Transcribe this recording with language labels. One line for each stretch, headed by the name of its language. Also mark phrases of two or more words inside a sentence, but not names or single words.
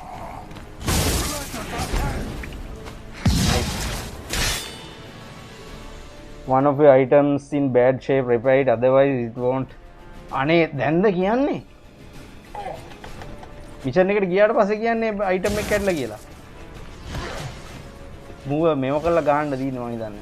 English: one of your items in bad shape repair it otherwise it won't
Sinhala: අනේ දැන්ද කියන්නේ මිෂන් එකට ගියාට පස්සේ කියන්නේ අයිටම් එක කැඩලා කියලා. මූව මේව කරලා ගහන්න දිනවා මම හිතන්නේ.